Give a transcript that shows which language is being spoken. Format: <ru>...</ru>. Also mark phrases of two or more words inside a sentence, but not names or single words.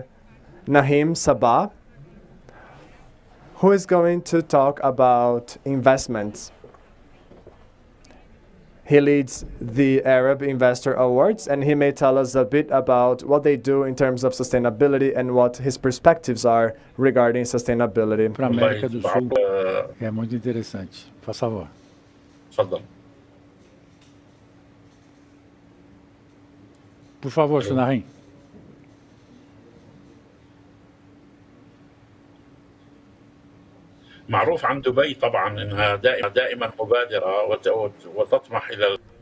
<en>Naheem Sabah, who is going to talk about investments. He leads the Arab Investor Awards, and he may tell us a bit about what they do in terms of sustainability and what his perspectives are regarding sustainability.</en> <pt>Para a América do Sul é muito interessante. Por favor. تفضل. Por favor, Sr. Naheem.</pt> <ar>معروف عن دبي طبعا انها دائما مبادره وتطمح الى</ar>